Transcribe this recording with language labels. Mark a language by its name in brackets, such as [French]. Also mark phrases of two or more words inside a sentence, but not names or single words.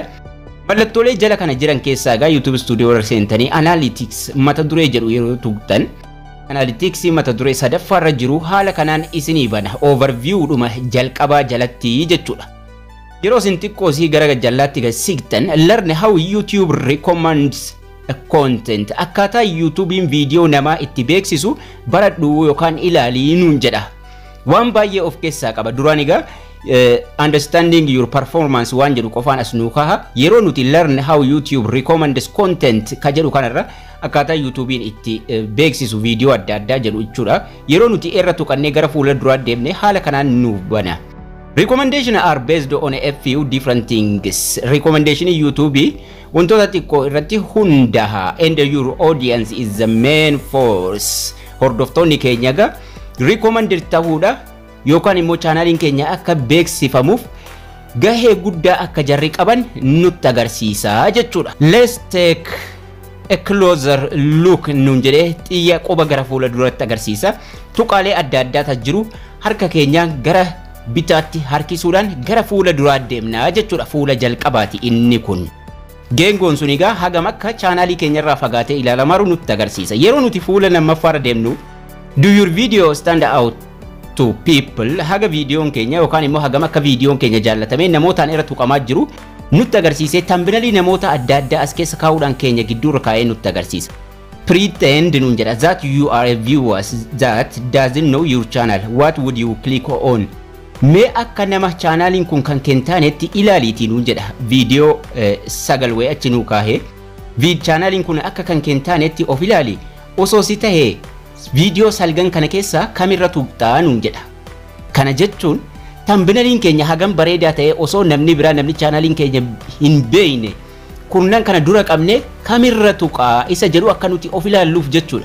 [Oromo] Mallattoolee jala kana jiran keessaa gaa YouTube Studio irra seentanii analytics mata duree jedhu yeroo tuqxan analytics mata duree sadaffaarra jiru haala kanaan isinii bana overview dhuma jalqabaa jalatti jechuudha. Yeroo isin xiqqoo sii gara jallaatti gasiigtan [English] learn how YouTube recommends content [Oromo] akkaataa YouTubein video namaa itti beeksisu baradhu yookaan ilaalii nuun jedha. Waan baay'ee of keessaa qaba. Duraan egaa [English] understanding your performance [Oromo] waan jedhu qofaan as nuu kaha. Yeroo nuti [English] learn how YouTube recommends content [Oromo] ka jedhu kanarra akkaataa YouTubein itti beeksisu video adda addaa jedhu jechuudha. Yeroo nuti irra tuqannee gara fuula duraa deemne haala kanaan nu bana. [English] Recommendations are based on a few different things. Recommendation YouTube [Oromo] wantoota xiqqoo irratti hundaha [English] and your audience is the main force. [Oromo] Hordoftoonni keenya ga recommended ta'uudha yookaan immoo chaanaliin keenya akka beeksifamuuf gahee guddaa akka jarri qaban nutti agarsiisa jechuudha. [English] Let's take a closer look [Oromo] nuun jedhee xiyya qoba gara fuula duratti agarsiisa. Tuqaalee adda addaa jiru harka keenya gara bitaatti harkisuudhaan gara fuula duraa deemna jechuudha. Fuula jalqabaati inni kun. Geengoon sun egaa hagam akka chaanalii keenyarraa fagaatee ilaalamaa nutti agarsiisa. Yeroo nuti fuula lammaffaarra deemnu [English] do your video stand out to people [Oromo] haga videoon keenya yookaan immoo hagam akka videoon keenya jaallatamee namootaan irra tuqamaa jiru nutti agarsiisee tambinalii namoota adda addaa as keessa kaa'uudhaan keenya gidduurra kaa'ee nutti agarsiisa. [English] Pretend [Oromo] nuun jedha [English] that you are a viewer that doesn't know your channel. What would you click on? [Oromo] Mee akka nama chaanaliin kun kan kentaanetti ilaaliitii nuun jedha. Video sagal wayii achi nuu kaahee chaanaliin kun akka kan kentaanetti of ilaali osoo si tahee video salgan kana keessa kamirra tuqxaa nuun jedha. Kana jechuun tambinaliin keenya hagam bareedaa ta'e osoo namni biraa namni chaanaliin keenya hin beeyne kunnan kana dura qabne kamirra tuqaa isa jedhu akka nuti of ilaalluuf jechuudha.